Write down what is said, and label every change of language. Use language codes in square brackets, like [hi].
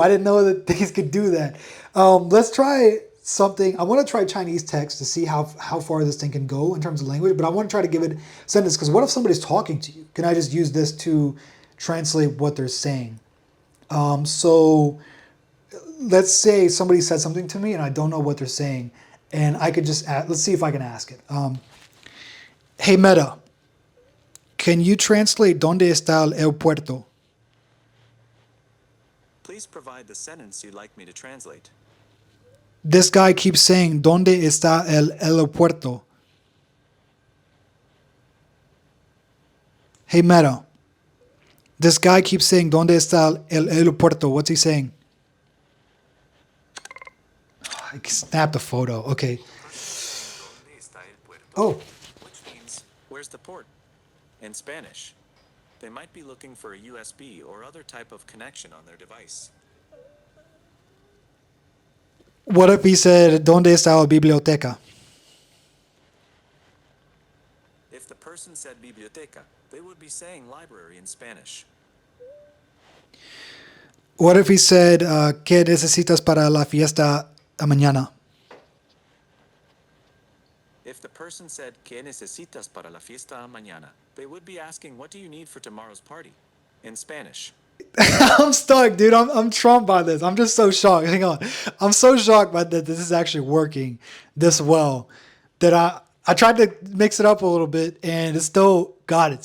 [en] I didn't know that these could do that. Let's try something. I want to try Chinese text to see how far this thing can go in terms of language, but I want to try to give it a sentence, because what if somebody's talking to you? Can I just use this to translate what they're saying? So let's say somebody said something to me and I don't know what they're saying, and I could just let's see if I can ask it. Hey Meta, can you translate [es] ¿Dónde está el aeropuerto? [en] Please provide the sentence you'd like me to translate. This guy keeps saying, [es] ¿Dónde está el aeropuerto? [en] Hey Meta, this guy keeps saying, [es] ¿Dónde está el aeropuerto? [en] What's he saying? Oh, I snapped a photo. Okay. Oh. Which means, where's the port? In Spanish. They might be looking for a USB or other type of connection on their device. What if he said, [es] ¿Dónde está la biblioteca? [en] If the person said biblioteca, they would be saying library in Spanish. What if he said, [es] ¿Qué necesitas para la fiesta mañana? [en] If the person said, [es] ¿Qué necesitas para la fiesta mañana? [en] They would be asking, what do you need for tomorrow's party? In Spanish. I'm stuck, dude. I'm trumped by this. I'm just so shocked. Hang on. I'm so shocked by that this is actually working this well that I tried to mix it up a little bit and it still got it.